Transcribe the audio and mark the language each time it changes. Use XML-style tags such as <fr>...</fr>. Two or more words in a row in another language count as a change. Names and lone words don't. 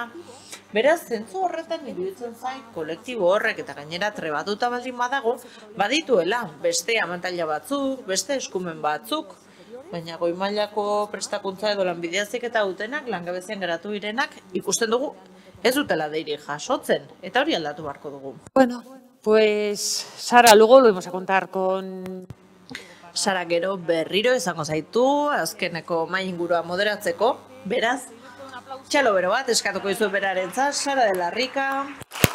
<eu>Beraz, zentzu horretan iruditzen zait kolektibo horrek eta gainera trebatuta baldin badago, badituela beste abantaila batzuk, beste eskumen batzuk, baina goi mailako prestakuntza edo lanbideazik eta dutenak, langabezian geratu direnak, ikusten dugu ez dutela deirik jasotzen, eta hori aldatu beharko dugu.</eu> <es>Bueno, Pues, Sara, luego lo vamos a contar con...</es> <eu>Sara gero berriro izango zaitu, azkeneko mahai ingurua moderatzeko, beraz, txalo bero bat eskatuko dizu berarentzat, Sara de la Rica.</eu>